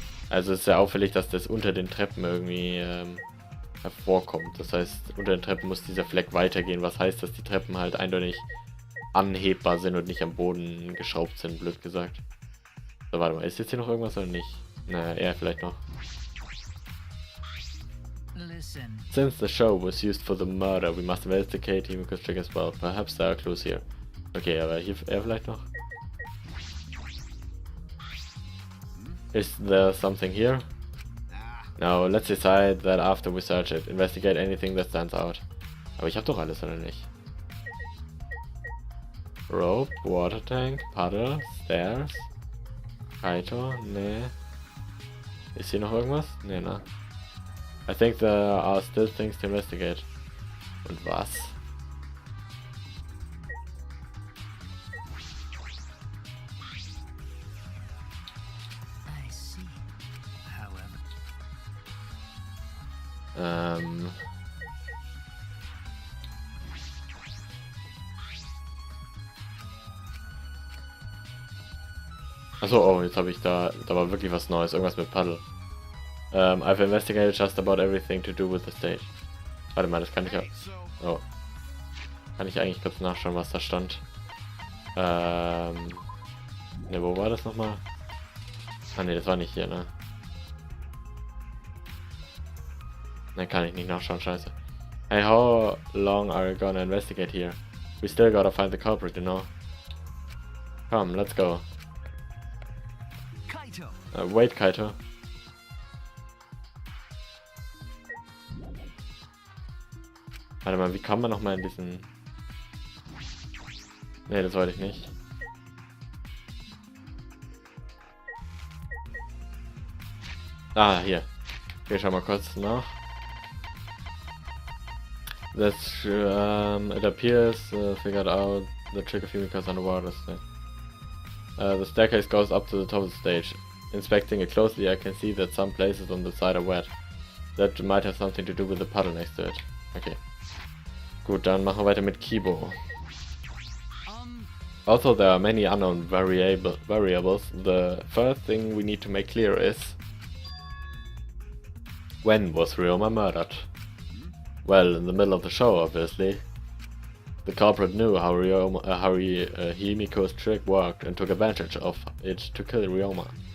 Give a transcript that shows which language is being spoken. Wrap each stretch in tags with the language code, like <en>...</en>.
<de>Also es ist sehr auffällig, dass das unter den Treppen irgendwie hervorkommt. Das heißt, unter den Treppen muss dieser Fleck weitergehen, was heißt, dass die Treppen halt eindeutig anhebbar sind und nicht am Boden geschraubt sind, blöd gesagt. So, warte mal, ist jetzt hier noch irgendwas oder nicht? Na, eher vielleicht noch.</de> <en>Listen. Since the show was used for the murder, we must investigate Himiko's trick as well. Perhaps there are clues here.</en> <de>Okay, aber hier er vielleicht noch?</de> <en>Is there something here? No, let's decide that after we search it. Investigate anything that stands out.</en> <de>Aber ich hab doch alles, oder nicht?</de> <en>Rope, water tank, puddle, stairs, Kaito, nee.</en> <de>Ist hier noch irgendwas? Nee, ne?</de> <en>I think there are still things to investigate.</en> <de>Und was?</de> <en>I see. However.</en> <de>Achso, oh, jetzt habe ich da war wirklich was Neues, irgendwas mit Paddle.</de> <en>I've investigated just about everything to do with the stage.</en> <de>Warte mal, das kann ich ja.</de> <en>Hey, so Oh.</en> <de>Kann ich eigentlich kurz nachschauen, was da stand? Ne, wo war das nochmal? Ah ne, das war nicht hier, ne? Ne, kann ich nicht nachschauen, scheiße.</de> <en>Hey, how long are you gonna investigate here? We still gotta find the culprit, you know? Come, let's go. Kaito. Wait, Kaito.</en> <de>Warte mal, wie kann man nochmal in diesen... Ne, das wollte ich nicht. Ah, hier. Okay, schau mal kurz nach.</de> <en>That's it appears figured out the trick of Himiko's underwater state. The staircase goes up to the top of the stage. Inspecting it closely, I can see that some places on the side are wet. That might have something to do with the puddle next to it. Okay.</en> <de>Gut, dann machen wir weiter mit Kibo.</de> <en>Also, there are many unknown variables. The first thing we need to make clear is: when was Ryoma murdered? Well, in the middle of the show, obviously. The culprit knew how Himiko's trick worked and took advantage of it to kill Ryoma.</en>